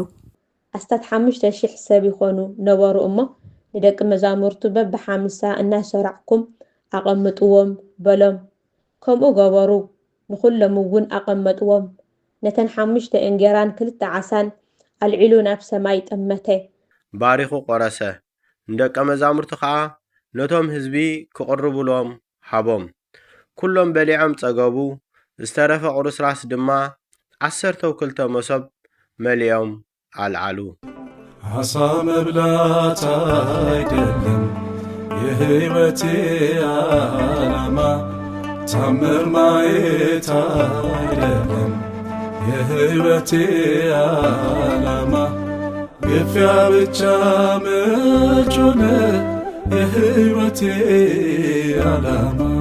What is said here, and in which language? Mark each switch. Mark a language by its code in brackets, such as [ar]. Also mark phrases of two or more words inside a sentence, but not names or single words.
[ti] ኣስታት 5,000 ሰብ ይኾኑ ነበሩ እሞ ንደቂ መዛሙርቱ በብ50 እናሰርዕኩም ኣቐምጥዎም በሎም። ከምኡ ገበሩ። ንኩሎም እውን ኣቐመጥዎም። ነተን 5 እንጀራን 2 ዓሳን ኣልዒሉ ናብ ሰማይ ጠመተ፣ ባሪኹ ቆረሰ። ንደቀ መዛሙርቱ ከዓ ነቶም ህዝቢ ክቕርብሎም ሃቦም። ኩሎም በሊዖም ጸገቡ። ዝተረፈ ቁርስራስ ድማ 12 መሶብ መሊኦም አልዓሉ። [am] ዓሣ መብላት አይደለም የሕይወቴ ዓላማ፣ ታምር ማየት አይደለም የሕይወቴ ዓላማ፣ ግፊያ ብቻ ምንጭ ሆነ የሕይወቴ ዓላማ።